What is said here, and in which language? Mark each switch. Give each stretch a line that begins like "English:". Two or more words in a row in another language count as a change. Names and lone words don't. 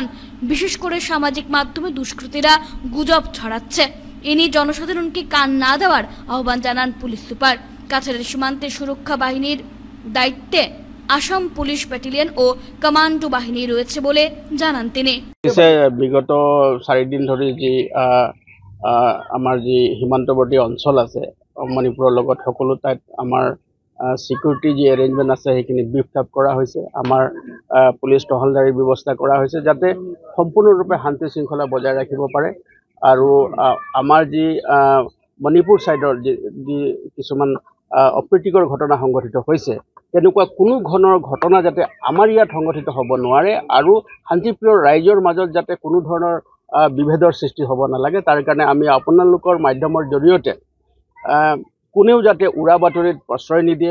Bangla: বিশেষ করে সামাজিক মাধ্যমে দুষ্কৃতীরা গুজব ছড়াচ্ছে, এ নিয়ে জনসাধারণকে কান না দেওয়ার আহ্বান জানান পুলিশ সুপার। কাছাড়ের সীমান্তে সুরক্ষা বাহিনীর দায়িত্বে আসাম পুলিশ ব্যাটালিয়ন ও কমান্ডো বাহিনী রয়েছে বলে জানান তিনি।
Assamese: বিগত 4 দিন ধরে যে আমাৰ যি সীমান্তৱৰ্তী অঞ্চল আছে মণিপুৰৰ লগত সকলো ঠাইত আমাৰ সিকিউৰিটি যি এৰেঞ্জমেণ্ট আছে সেইখিনি
English: beef up
Assamese: কৰা হৈছে। আমাৰ পুলিচ টহলদাৰীৰ ব্যৱস্থা কৰা হৈছে যাতে সম্পূৰ্ণৰূপে শান্তি শৃংখলা বজাই ৰাখিব পাৰে। আৰু আমাৰ যি মণিপুৰ ছাইডৰ যি কিছুমান অপ্ৰীতিকৰ ঘটনা সংঘটিত হৈছে তেনেকুৱা কোনো ধৰণৰ ঘটনা যাতে আমাৰ ইয়াত সংঘটিত হ'ব নোৱাৰে আৰু শান্তিপ্ৰিয় ৰাইজৰ মাজত যাতে কোনো ধৰণৰ বিভেদৰ সৃষ্টি হ'ব নালাগে তাৰ কাৰণে আমি আপোনালোকৰ মাধ্যমৰ জৰিয়তে কোনেও যাতে উৰা বাতৰিত প্ৰশ্ৰয় নিদিয়ে।